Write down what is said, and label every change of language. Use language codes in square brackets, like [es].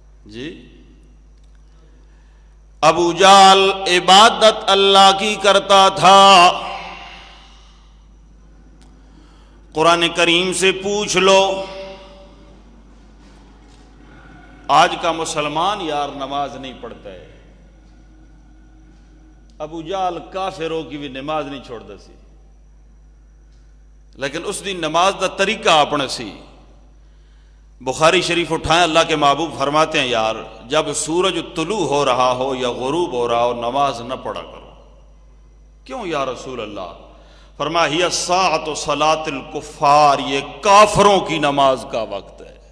[ur] جی ابو جہل عبادت اللہ کی کرتا تھا. قرآن کریم سے پوچھ لو، آج کا مسلمان یار نماز نہیں پڑھتا ہے. ابو جہل کافروں کی بھی نماز نہیں چھوڑتا سی، لیکن [pa] اس دن نماز دا طریقہ اپنے سی. [ur] بخاری شریف اٹھائیں، اللہ کے محبوب فرماتے ہیں یار جب سورج طلوع ہو رہا ہو یا غروب ہو رہا ہو نماز نہ پڑھا کرو. کیوں یا رسول اللہ؟ فرمایا [ar] ہی الساعۃ صلاۃ الکفار، [ur] یہ کافروں کی نماز کا وقت ہے.